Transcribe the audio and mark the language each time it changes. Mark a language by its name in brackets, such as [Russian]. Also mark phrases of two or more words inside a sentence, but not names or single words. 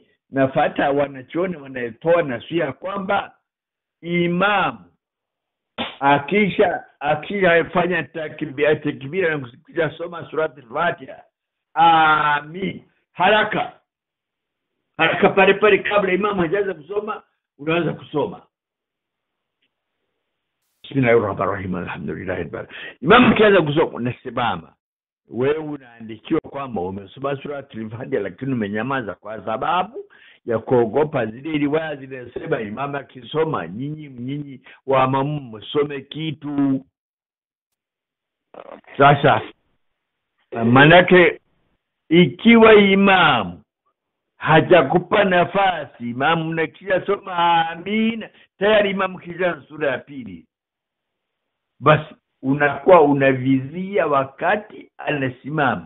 [Swahili] Nafuata wanachuoni wanatoa nasiha kwamba imam akisha fanya takbira na kusikia soma surati al-Fatiha, amin, haraka pale kabla imam hajaanza kusoma unaanza kusoma [Arabic] بسم الله الرحمن الرحيم، الحمد لله رب العالمين. [Swahili] Imam akianza kusoma unasimama. Wewe unaandikiwa kwamba umesoma surati al-Fatiha lakini umenyamaza kwa sababu ya kuogopa zile riwaya zinasema imam akisoma nyinyi wa mamu msome kitu. Sasa manake ikiwa imam hajakupa nafasi, imam unakisha soma amina tayari imam kisha sura ya pili, basi unakuwa unavizia wakati anasimama.